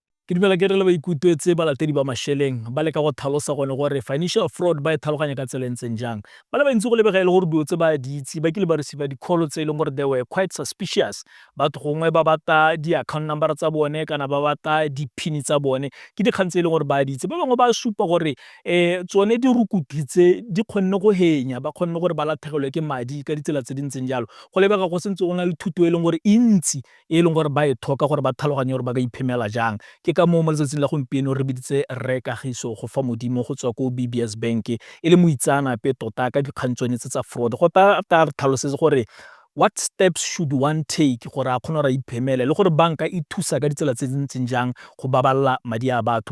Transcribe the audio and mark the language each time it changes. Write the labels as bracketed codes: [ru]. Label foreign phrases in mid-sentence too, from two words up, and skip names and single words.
[tn] ke dumela ke re le ba ikutlwetse balatedi ba Masheleng ba le ka go tlhalosa gone gore [en] financial fraud [tn] ba e tlhaloganya ka tsela ntseng jang. Ba le bantsi go lebega e le gore dilo tse ba di itse ba kile ba receive di-call tse e leng gore [en] they were quite suspicious. [tn] Batho gongwe ba batla di- [en] account number [tn] tsa bone kana ba batla di-pin tsa bone ke dikgang tse e leng gore ba di itse. Ba bangwe ba supa gore tsone dirukutlhi tse di kgonne go henya ba kgonne gore ba latlhegelwe ke madi ka ditsela tse di ntseng jalo. Go lebega go sentse go na le thuto e leng gore e ntsi e leng gore ba e tlhoka gore ba tlhaloganye gore ba ka iphemela jang. Ke ka moo mo letsatsing la gompieno re biditse Rre Kagiso Gofamodimo go tswa ko BBS Bank e le moitseanape tota ka dikgang tsone tse tsa fraud. Go ta re tlhalosetse gore [en] what steps should one take [tn] gore a kgone gore a iphemele le gore banka e thusa ka ditsela tse di ntseng jang go baballa madi a batho.